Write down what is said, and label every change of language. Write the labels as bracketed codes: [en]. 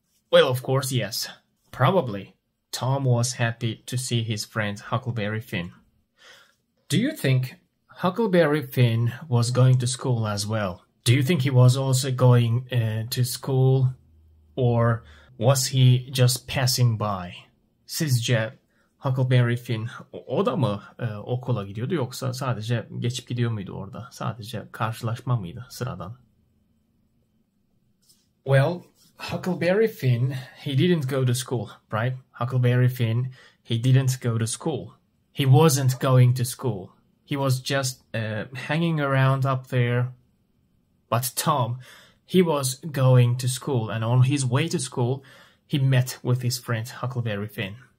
[en] Well, of course, yes. Probably Tom was happy to see his friend Huckleberry Finn. Do you think Huckleberry Finn was going to school as well? Do you think he was also going to school, or was he just passing by? [tr] Sizce Huckleberry Finn o da mı okula gidiyordu, yoksa sadece geçip gidiyor muydu orada? Sadece karşılaşma mıydı sıradan? [en] Well, Huckleberry Finn, he didn't go to school, right? Huckleberry Finn, he didn't go to school. He wasn't going to school. He was just hanging around up there. But Tom, he was going to school, and on his way to school, he met with his friend Huckleberry Finn.